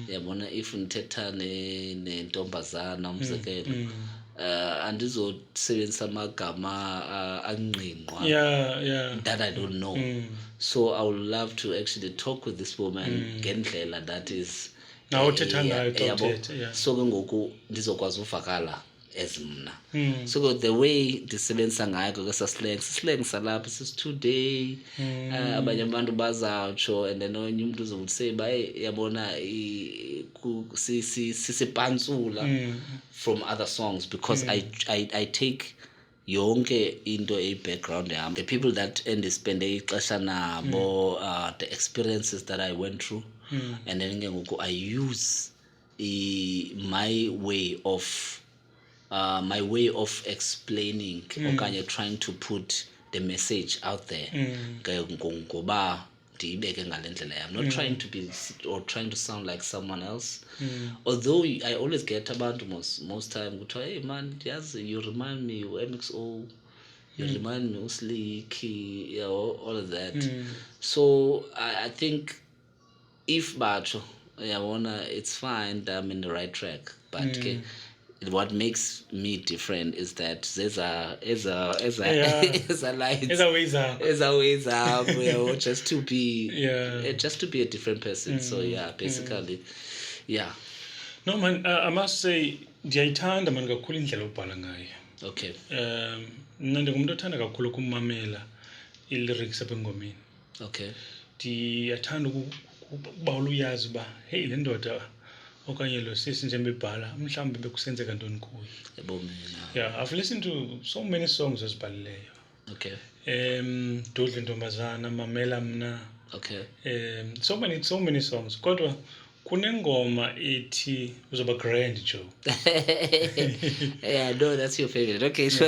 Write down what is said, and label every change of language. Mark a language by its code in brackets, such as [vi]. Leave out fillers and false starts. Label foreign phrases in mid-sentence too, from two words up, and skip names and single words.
[xh] Yabona if ndithetha nentombazana umzekelo andizosebenzisa amagama angqingqwa [en] that I don't know. So I would love to actually talk with this woman ngendlela that is [xh] Now uthetha ngayo so ke ngoku ndizokwazi uvakala as mna. So the way ndisebenzisa ngayo ke saslang salapha sis today abanye abantu bazawutsho and then onye umuntu uzokuthi baye yabona [en] sisipantsula from other songs because I take [xh] yonke into [en] background yam, the people that [xh] endispende ixesha nabo, [en] the experiences that I went through, and then I use my way of explaining okanye trying to put the message out there. [xh] Ngoba ndiyibeke ngale ndlela yam, [en] not trying to be or trying to sound like someone else. Although I always get abantu most time kuthiwa, hey man, you remind me Mquqo, you remind me Uslick, all of that. So I think if batsho it's fine that I'm in the right track, but what makes me different is that there's a light, there's a ways up, just to be a different person. So basically, [xh] No man, [en] I must say [xh] ndiyayithanda man kakhulu indlela obhala ngayo. [en] Okay. [xh] Mna ndingumntu othanda kakhulu ukumamela i-lyrics apha engomeni. [en] Okay. [xh] Ndiyathanda ukuba uyazi uba hey le ndoda okanye lo sisi njengoba ebhala mhlawumbe bekusenzeka ntoni kuyo. [en] Yeah, I've listened to so many songs ezibhalileyo. Okay. Dudla Ntombazana, Mamela Mna. Okay. So many songs. [xh] Kodwa kunengoma ethi uzoba grand Joe. [en] Yeah, no, that's your favorite. Okay, sure.